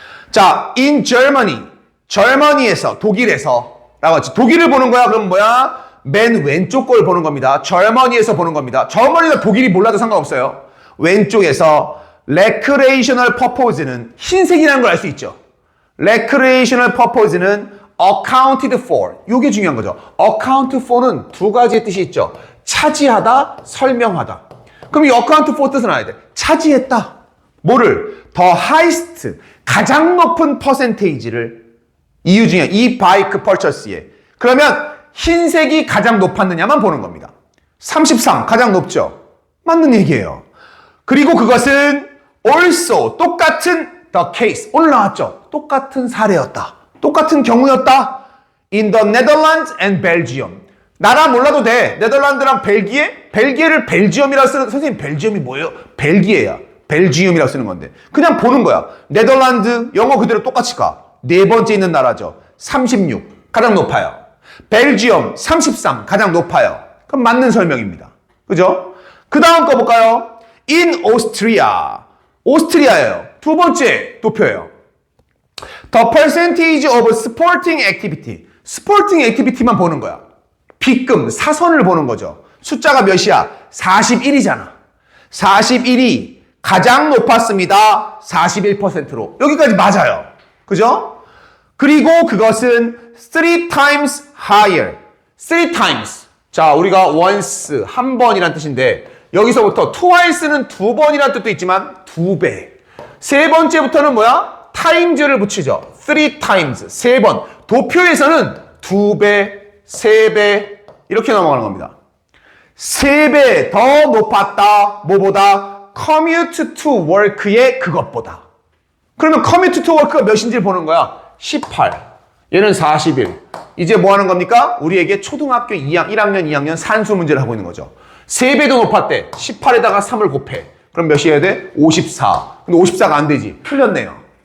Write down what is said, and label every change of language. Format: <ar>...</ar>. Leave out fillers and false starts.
<ko>자,</ko> <en>in Germany,</en> <ko>저머니에서, 독일에서 라고 하지. 독일을 보는 거야. 그럼 뭐야? 맨 왼쪽 걸 보는 겁니다. 저머니에서 보는 겁니다. 저머니나 독일이 몰라도 상관없어요. 왼쪽에서</ko> <en>recreational purpose</en> <ko>는 흰색이라는 걸 알 수 있죠.</ko> <en>recreational purpose는 accounted for.</en> <ko>이게 중요한 거죠. account for는 두 가지의 뜻이 있죠. 차지하다, 설명하다. 그럼 이</ko> <en>account for</en> <ko>뜻은 알아야 돼. 차지했다. 뭐를?</ko> <en>the highest,</en> <ko>가장 높은 퍼센테이지를 이유 중에 이 바이크 퍼처스에. 그러면 흰색이 가장 높았느냐만 보는 겁니다. 33 가장 높죠. 맞는 얘기예요. 그리고 그것은 also 똑같은</ko> <en>the case</en> <ko>올라왔죠. 똑같은 사례였다. 똑같은 경우였다.</ko> <en>in the Netherlands and Belgium.</en> <ko>나라 몰라도 돼. 네덜란드랑 벨기에? 벨기에를 벨지엄이라고 쓰는, 선생님 벨지엄이 뭐예요? 벨기에야. 벨지움이라고 쓰는 건데. 그냥 보는 거야. 네덜란드 영어 그대로 똑같이 가. 네 번째 있는 나라죠. 36 가장 높아요. 벨지엄 33 가장 높아요. 그럼 맞는 설명입니다. 그죠? 그 다음 거 볼까요?</ko> <en>in Austria.</en> <ko>오스트리아예요. 두 번째 도표예요.</ko> <en>The percentage of sporting activity.</en> <ko>스포팅 액티비티만 보는 거야. 빗금, 사선을 보는 거죠. 숫자가 몇이야? 41이잖아. 41이 가장 높았습니다. 41%로. 여기까지 맞아요. 그죠? 그리고 그것은</ko> <en>3 times higher. 3 times.</en> <ko>자, 우리가 once, 한 번이란 뜻인데 여기서부터 twice는 두 번이란 뜻도 있지만 두 배. 세 번째부터는 뭐야? times를 붙이죠.</ko> <en>3 times.</en> <ko>세 번. 도표에서는 두 배, 세 배 이렇게 넘어가는 겁니다. 세 배 더 높았다. 뭐보다?</ko> <en>commute to work의</en> <ko>그것보다. 그러면 commute to work가 몇인지를 보는 거야. 18. 얘는 41. 이제 뭐 하는 겁니까? 우리에게 초등학교 1학년, 2학년 산수 문제를 하고 있는 거죠. 3배도 높았대. 18에다가 3을 곱해. 그럼 몇이 해야 돼? 54. 근데 54가 안 되지. 틀렸네요.</ko>